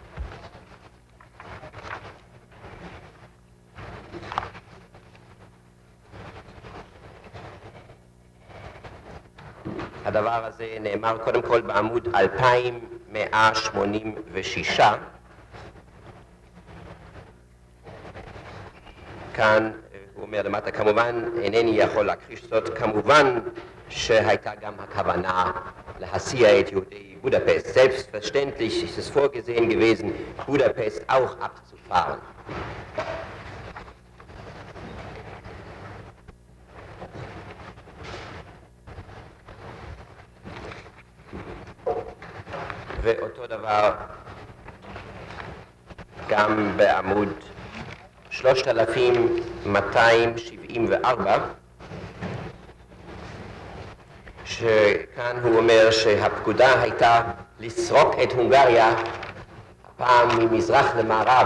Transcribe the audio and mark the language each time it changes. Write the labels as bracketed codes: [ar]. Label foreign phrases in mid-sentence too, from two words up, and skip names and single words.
[he] הדבר הזה נאמר קודם כל בעמוד 2186. כאן הוא אומר למטה, כמובן אינני יכול להכחיש זאת, כמובן שהייתה גם הכוונה להסיע את יהודי Budapest. [de] Selbstverständlich ist es vorgesehen gewesen, Budapest auch abzufahren. [he] ואותו דבר גם בעמוד 3274, שכאן הוא אומר שהפקודה הייתה לסרוק את הונגריה, הפעם ממזרח למערב.